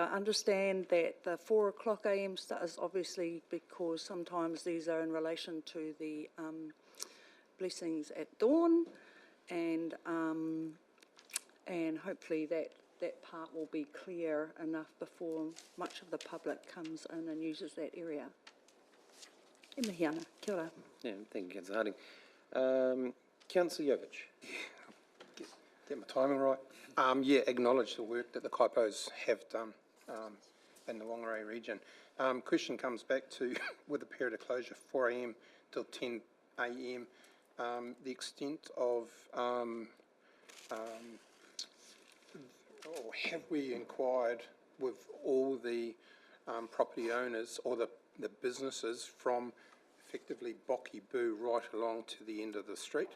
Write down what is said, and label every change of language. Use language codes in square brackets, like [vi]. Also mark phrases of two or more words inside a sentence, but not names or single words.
[en] I understand that the 4 o'clock a.m. start is obviously because sometimes these are in relation to the blessings at dawn, and hopefully that part will be clear enough before much of the public comes in and uses that area. [mi] E mihi ana, kia ora. [en] Yeah, thank you, Councillor Harding. Councillor Jovich. Get my timing right. Acknowledge the work that the Kaipos have done in the Whangarei region. Question comes back to, with the period of closure, 4 a.m. till 10 a.m., the extent of, or have we inquired with all the property owners or the businesses from effectively Boki Boo right along to the end of the street?